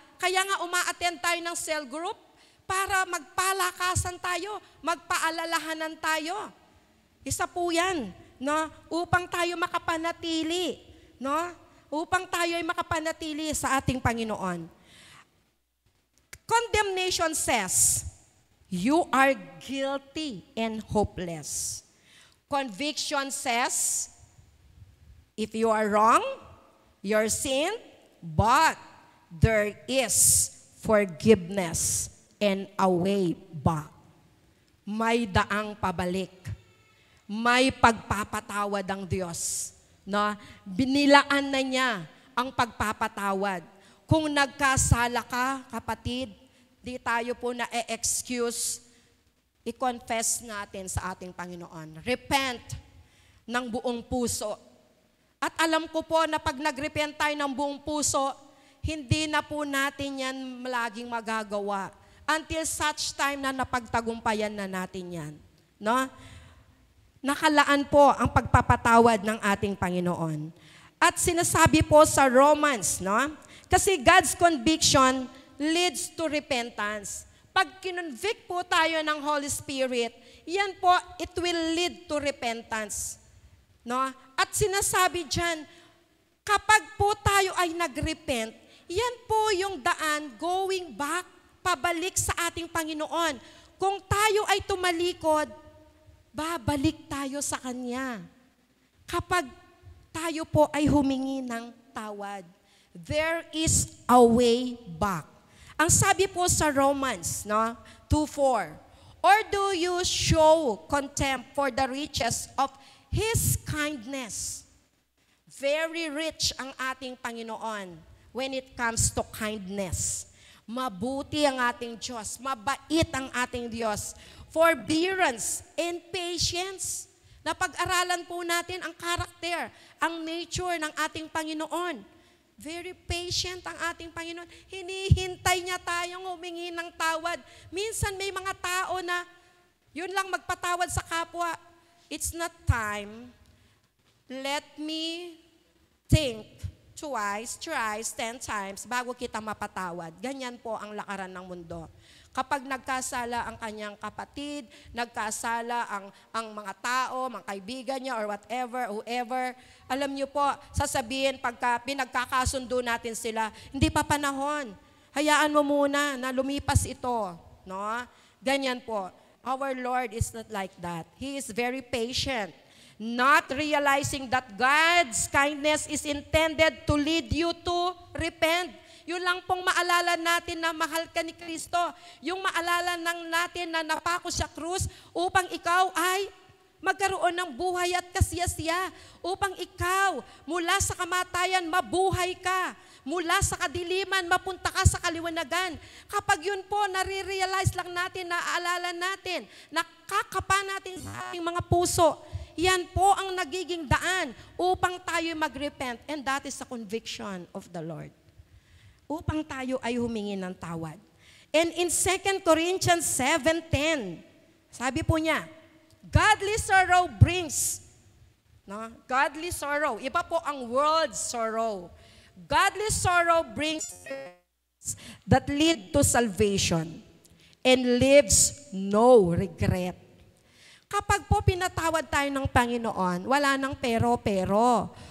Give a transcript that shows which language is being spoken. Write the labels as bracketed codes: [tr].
[tl] Kaya nga uma-attend tayo ng cell group para magpalakasan tayo, magpaalalahanan tayo. Isa po yan, no? Upang tayo makapanatili, no? Upang tayo ay makapanatili sa ating Panginoon. [en] Condemnation says, you are guilty and hopeless. Conviction says, if you are wrong, you're sin, but there is forgiveness and a way back. [tl] May daang pabalik. May pagpapatawad ang Diyos. No? Binilaan na niya ang pagpapatawad. Kung nagkasala ka, kapatid, di tayo po na-excuse, i-confess natin sa ating Panginoon. Repent ng buong puso. At alam ko po na pag nag-repent tayo ng buong puso, hindi na po natin yan laging magagawa. Until such time na napagtagumpayan na natin yan. No? Nakalaan po ang pagpapatawad ng ating Panginoon. At sinasabi po sa Romans, no? Kasi [en] God's conviction leads to repentance. [tl] Pag kinonvict po tayo ng Holy Spirit, yan po, [en] it will lead to repentance. [tl] No? At sinasabi dyan, kapag po tayo ay nag-repent, yan po yung daan [en] going back, [tl] pabalik sa ating Panginoon. Kung tayo ay tumalikod, babalik tayo sa Kanya. Kapag tayo po ay humingi ng tawad, [en] there is a way back. [tl] Ang sabi po sa Romans, no, 2:4, [en] Or do you show contempt for the riches of His kindness? Very rich [tl] ang ating Panginoon [en] when it comes to kindness. [tl] Mabuti ang ating Diyos. Mabait ang ating Diyos. [en] Forbearance and patience. [tl] Napag-aralan po natin ang karakter, ang nature ng ating Panginoon. [en] Very patient [tl] ang ating Panginoon. Hinihintay niya tayong humingi ng tawad. Minsan may mga tao na yun lang magpatawad sa kapwa. [en] It's not time. Let me think twice, thrice, 10 times [tl] bago kita mapatawad. Ganyan po ang lakaran ng mundo. Kapag nagkasala ang kanyang kapatid, nagkasala ang mga tao, mga kaibigan niya [en] or whatever, whoever, [tl] alam niyo po, sasabihin pagka pinagkakasundo natin sila, hindi pa panahon. Hayaan mo muna na lumipas ito. No? Ganyan po. [en] Our Lord is not like that. He is very patient. Not realizing that God's kindness is intended to lead you to repent. [tl] Yun lang pong maalala natin na mahal ka ni Kristo. Yung maalala ng natin na napako sa krus upang ikaw ay magkaroon ng buhay at kasiyasiya. Upang ikaw, mula sa kamatayan, mabuhay ka. Mula sa kadiliman, mapunta ka sa kaliwanagan. Kapag yun po, nare-realize lang natin, naaalala natin, nakakapa natin sa ating mga puso, yan po ang nagiging daan upang tayo mag-repent. [en] And that is the conviction of the Lord. [tl] Upang tayo ay humingi ng tawad. [en] And in 2 Corinthians 7:10, [tl] sabi po niya, [en] godly sorrow brings, no? Godly sorrow, [tl] iba po ang [en] world sorrow. Godly sorrow brings that lead to salvation and leaves no regret. [tl] Kapag po pinatawad tayo ng Panginoon, wala nang pero-pero.